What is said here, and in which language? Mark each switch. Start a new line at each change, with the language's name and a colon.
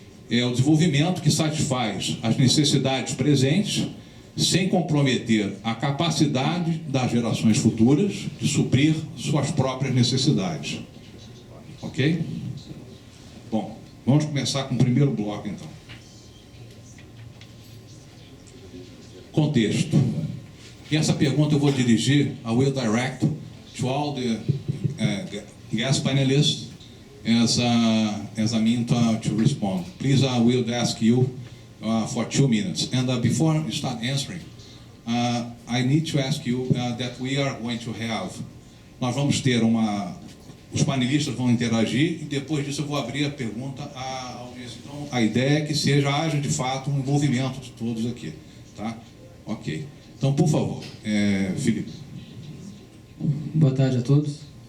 Portuguese: É o desenvolvimento que satisfaz as necessidades presentes, sem comprometer a capacidade das gerações futuras de suprir suas próprias necessidades. Ok? Bom, vamos começar com o primeiro bloco, então. Contexto. E essa pergunta eu vou dirigir,
English: I will direct to all the guest panelists as a mean to respond. Please, I will ask you for 2 minutes. And before you start answering, I need to ask you that we are going to have...
Portuguese: Nós vamos ter os panelistas vão interagir e depois disso eu vou abrir a pergunta à audiência. Então, a ideia é que haja de fato um envolvimento de todos aqui. Tá? Ok. Então, por favor, Felipe. Boa tarde a todos.